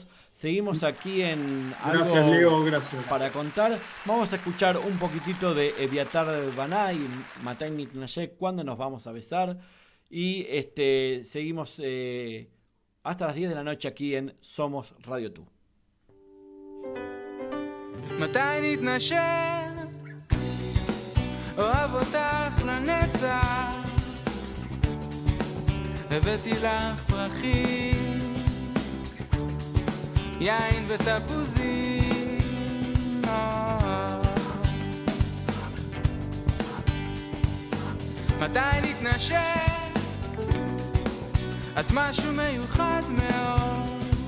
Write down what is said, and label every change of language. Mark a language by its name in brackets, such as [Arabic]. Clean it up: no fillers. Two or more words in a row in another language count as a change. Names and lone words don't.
[Spanish] Seguimos aquí en Gracias, algo Leo, gracias. para contar. Vamos a escuchar un poquitito de Eviatar Baná y Matay Nitnashek, ¿Cuándo nos vamos a besar? Y seguimos hasta las 10 de la noche aquí en Somos Radio Tú. [Hebrew] מתי נתנשק, אוהב אותך לנצח, הבאתי לך פרחים, יין ותפוזים, מתי נתנשק, את משהו מיוחד מאוד,